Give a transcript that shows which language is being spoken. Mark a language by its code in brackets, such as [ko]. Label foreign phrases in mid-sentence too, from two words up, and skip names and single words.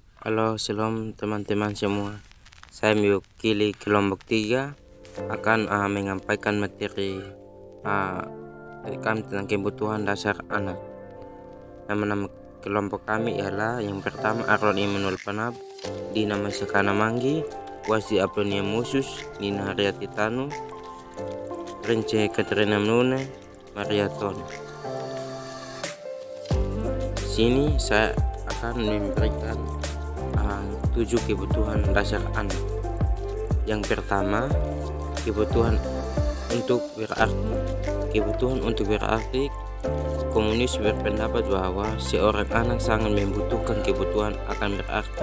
[id] Halo, shalom teman-teman semua. Saya mewakili kelompok 3 akan menyampaikan materi kami tentang kebutuhan dasar anak. Nama-nama kelompok kami ialah yang pertama Aaron Immanuel Panab, Dina Masakana Manggi, Wasi Aplonia Musus, Nina Haryati Tanu, Rence Katrina Mnune, Maria Ton. Sini saya akan memberikan 7 kebutuhan dasar anak. Yang pertama, kebutuhan untuk berarti. Kebutuhan untuk berarti, komunis berpendapat bahwa seorang anak sangat membutuhkan kebutuhan akan berarti.